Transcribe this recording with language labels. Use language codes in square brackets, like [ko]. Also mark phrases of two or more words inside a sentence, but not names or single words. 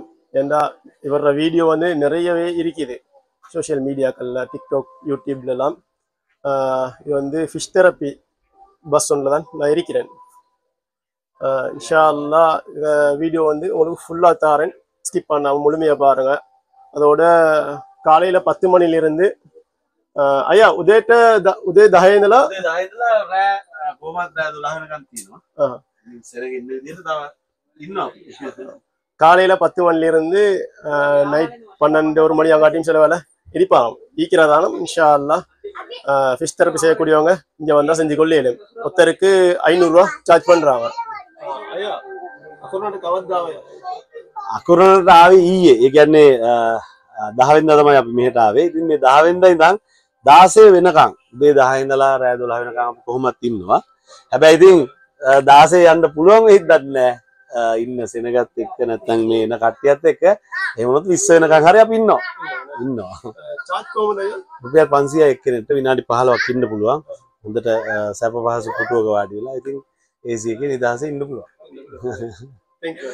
[ta] ஏன்னா இவரோட வீடியோ வந்து நிறையவே இருக்குது [en] social media, [ta] டிக்டாக், யூடியூப்லலாம். இது வந்து [en] fish therapy [ta] பஸ் ஒன்றில் தான் நான் இருக்கிறேன். [ar] إن شاء الله [ta] இந்த வீடியோ வந்து உங்களுக்கு ஃபுல்லாக தாரேன், ஸ்கிப் பண்ணாமல் முழுமையாக பாருங்கள். அதோட காலையில் 10 மணிலிருந்து [si] අය උදේට උදේ 10 ඉඳලා රෑ කොහොමද රෑ 12 වෙනකන් තියෙනවා. ඉස්සරගෙන ඉන්න විදිහට තව ඉන්නවා. [ta] காலையில 10 மணிலிருந்து நைட் 12 மணி அங்காட்டியும் சில வேலை இருப்பாங்க. ஈக்கிறதானம் [ar] إن شاء الله. [en] fish therapy [ta] செய்யக்கூடியவங்க இங்கே வந்தால் செஞ்சு கொள்ளையிடும். ஒருத்தருக்கு 500 ரூபா சார்ஜ் பண்ணுறாங்க. [si] අය අකුරනට කවද්ද ආවේ? අකුරනට ආවේ ඊයේ. ඒ කියන්නේ 10 වෙනිදා තමයි අපි මෙහෙට ආවේ. ඉතින් මේ 10 වෙනිදා ඉඳන් 16 වෙනකන් උදේ 10 ඉඳලා රෑ 12 වෙනකන් අපි කොහොමත් ඉන්නවා. හැබැයි ඉතින් 16 යන්න පුළුවන් වෙයිද්දත් නෑ. ඉන්න සෙනගත් එක්ක නැත්නම් මේ එන කට්ටියත් එක්ක එහෙම වුණොත් 20 වෙනකන් හරි අපි ඉන්නවා. சார்ஜ் කොහොමද? රුපියල් 500 එක්කෙනෙක්ට විනාඩි 15ක් ඉන්න පුළුවන්. හොඳට සැප පහසු පුටුවක වාඩි වෙලා ඉතින් AC එකේ නිදහසේ ඉන්න පුළුවන්. [en] Thank you.